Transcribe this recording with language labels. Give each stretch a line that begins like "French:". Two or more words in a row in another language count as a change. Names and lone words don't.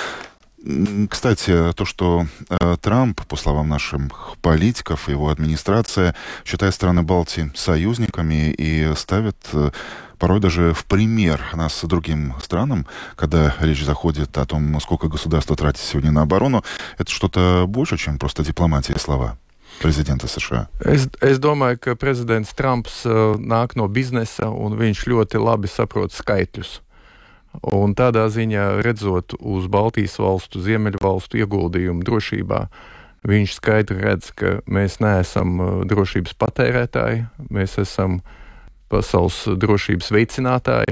Russian: Кстати, то, что Трамп, по словам наших политиков, его администрация, считает страны Балтии союзниками и ставит порой даже в пример нас другим странам, когда речь заходит о том, сколько государство тратит сегодня на оборону, это что-то больше, чем просто дипломатия и слова prezidenta США.
Latvian: Es domāju, ka prezidents Trumps nāk no biznesa un viņš ļoti labi saprot skaitļus. Un tādā ziņā, redzot uz Baltijas valstu, Ziemeļvalstu ieguldījumu drošībā, viņš skaidri redz, ka mēs neesam drošības patērētāji, mēs esam pasaules drošības veicinātāji.